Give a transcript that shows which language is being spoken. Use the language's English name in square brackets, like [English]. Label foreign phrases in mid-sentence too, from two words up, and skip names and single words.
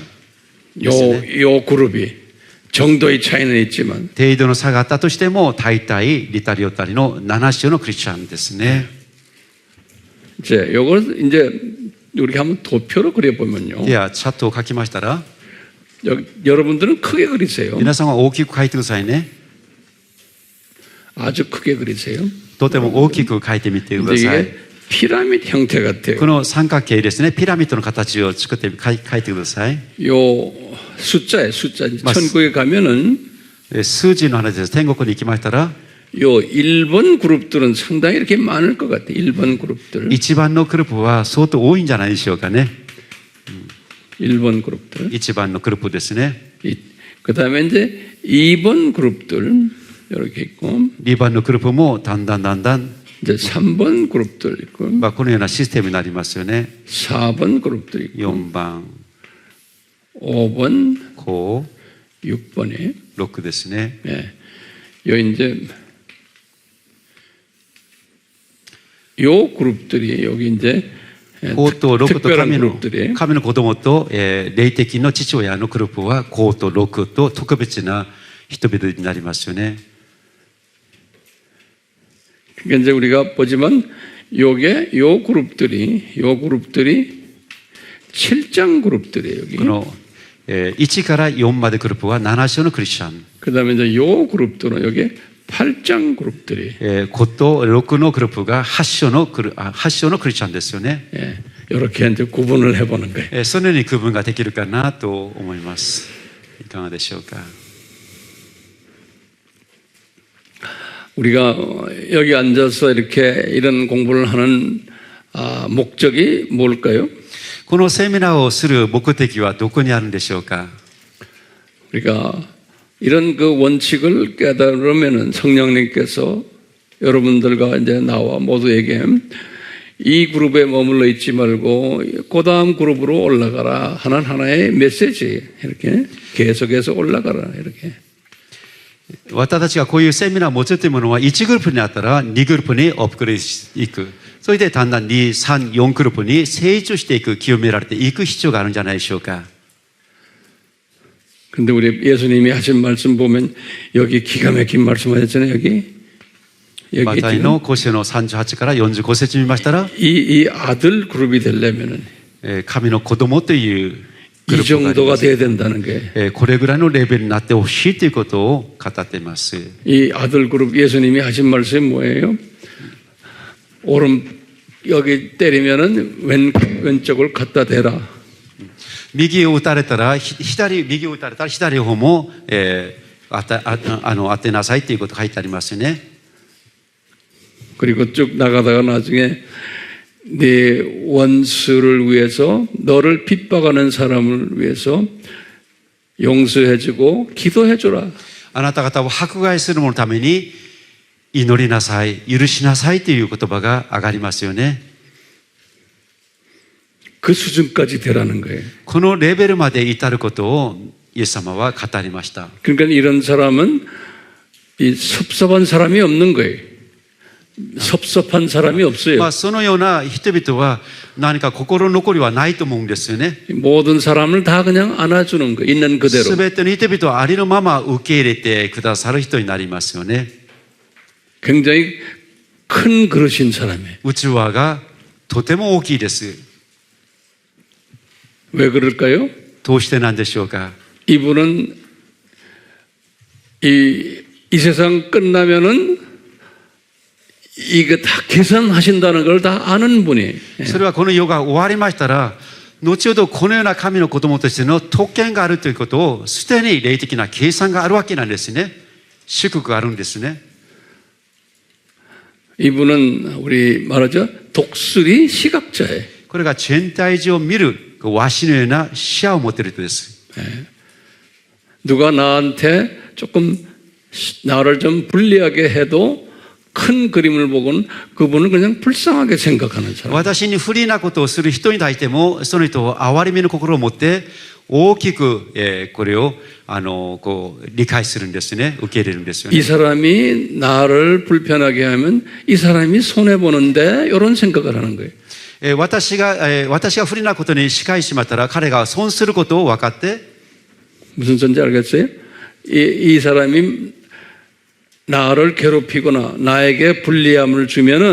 [Korean] 요 그룹이 정도의 차이는 있지만 [Japanese] 程度の差があったとしても大体リタリオタリの7章のクリスチャンですね。 [Korean] 이제 요걸 이제 우리가 한번 도표로 그려보면요. [Japanese] ではチャットを書きましたら [Korean] 여러분들은 크게 그리세요. [Japanese] 皆さんは大きく書いてくださいね。 [Korean] 아주 크게 그리세요. [Japanese] とても大きく書いてみてく [Korean] 근데 [Japanese] ださい。 [Korean] 이게 피라미드 형태 같아요. [Japanese] この三角形ですね、ピラミッドの形を作って書いてください。 [Korean] 요 숫자에 숫자 맞- 천국에 가면은 [Japanese] 数字の話です。天国に行きましたら [Korean] 요 1번 그룹들은 상당히 이렇게 많을 것 같아요. 1번 그룹들. [Japanese] 1 番のグループは相当多いんじゃないでしょうかね。 [Korean] 1번 그룹들. [Japanese] 1 番のグループですね。 [Korean] 그 다음에 이제 2번 그룹들. 이렇게 있고. [Japanese] 2 番のグループもだんだん [Korean] 이제 3번 그룹들 있고. [Japanese] このようなシステムになりますよね。 [Korean] 4번 그룹들 있고. [Japanese] 4番、 [Korean] 5번, [Japanese] 5、 [Korean] 6번에. [Japanese] 6 ですね。 [Korean] 예. 요 이제 요 그룹들이 여기 이제 [Japanese] 5 と6と [Korean] 특별한 [Japanese] 神の [Korean] 그룹들이에요. [Japanese] 神の子供と、霊的の父親のグループは5と6と特別な人々になりますよね。 [Korean] 그러니까 이제 우리가 보지만 요 그룹들이 7장 그룹들이에요, 여기. [Japanese] この、1から4までグループは7章のクリスチャン。 [Korean] 그다음에 이제 요 그룹들은 여기 8장 그룹들이. [Japanese] 5 と6のグループが8章のクリスチャンですよね。 [Korean] 예. 이렇게 이제 구분을 해 보는 거예요. [Japanese] そのように区分ができるかなと思います。いかがでしょうか。 [Korean] 우리가 여기 앉아서 이렇게 이런 공부를 하는 목적이 뭘까요? [Japanese] このセミナーをする目的はどこにあるんでしょうか。 [Korean] 우리가 이런 그 원칙을 깨달으면은 성령님께서 여러분들과 이제 나와 모두에게 이 그룹에 머물러 있지 말고 그 다음 그룹으로 올라가라 하는 하나의 메시지 이렇게 계속해서 올라가라 이렇게. [Japanese] 私たちがこういうセミナーを持つというものは1グループにあったら2グループにアップグレードしていく。それでだんだん2、3、4グループに成長していく、清められていく必要があるんじゃないでしょうか。 [Korean] 근데 우리 예수님이 하신 말씀 보면 여기 기가 막힌 말씀 하셨잖아요. 여기 [Japanese] マタイの5章の38から45節見ましたら、 [Korean] 이 아들 그룹이 되려면은 [Japanese] 神の子供というグ [Korean] 이 [Japanese] ループがあり [Korean] 정도가 [Japanese] ます。 [Korean] 돼야 된다는 게. [Japanese] これぐらいのレベルになってほしいということを語っています。 [Korean] 이 아들 그룹 예수님이 하신 말씀이 뭐예요? 오른 여기 때리면은 왼쪽을 갖다 대라. [Japanese] 右を打たれたら右を打たれたら左方も、当てなさいということが書いてありますよね。 [Korean] 그리고 쭉 나가다가 나중에 네 원수를 위해서 너를 핍박하는 사람을 위해서 용서해주고 기도해줘라. [Japanese] あなた方を迫害する者のために祈りなさい、許しなさいという言葉が上がりますよね。 [Korean] 그 수준까지 되라는 거예요. [Japanese] このレベルまで至ることをイエス様は語りました。 [Korean] 그러니까 이런 사람은 이 섭섭한 사람이 없는 거예요. 섭섭한 사람이 없어요. [Japanese] そのような人々は何か心残りはないと思うんですよね。 [Korean] 모든 사람을 다 그냥 안아주는 거 있는 그대로. [Japanese] すべての人々はありのまま受け入れてくださる人になりますよね。 [Korean] 굉장히 큰 그릇인 사람이에요. [Japanese] 器がとても大きいです。 [Korean] 왜 그럴까요? [Japanese] どうしてなんでしょうか。 [Korean] 이분은 이 세상 끝나면은 이거 다 계산하신다는 걸 다 아는 분이. [Japanese] それはこの世が終わりましたら、後ほどこのような神の子供としての特権があるということを、すでに霊的な計算があるわけなんですね。祝福があるんですね。 [Korean] 이분은 우리 말하죠. 독수리 시각자예요. [Japanese] これが全体上を見るワシのような視野を持っている人です。 [Korean] 누가 나한테 조금 나를 좀 불리하게 해도 큰 그림을 보고는 그분은 그냥 불쌍하게 생각하는 사람. [Japanese] 私に不利なことをする人に対しても、その人を憐れみの心を持って大きくこれをこう理解するんですね。受け入れるんですよね。 [Korean] 이 사람이 나를 불편하게 하면 이 사람이 손해 보는데 이런 생각을 하는 거예요. [Japanese] 私が不利なことに仕返しまったら彼が損することを分かって [Korean] 무슨 소리인지 알겠어요? 이 사람이 나를 괴롭히거나 나에게 불리함을 주면은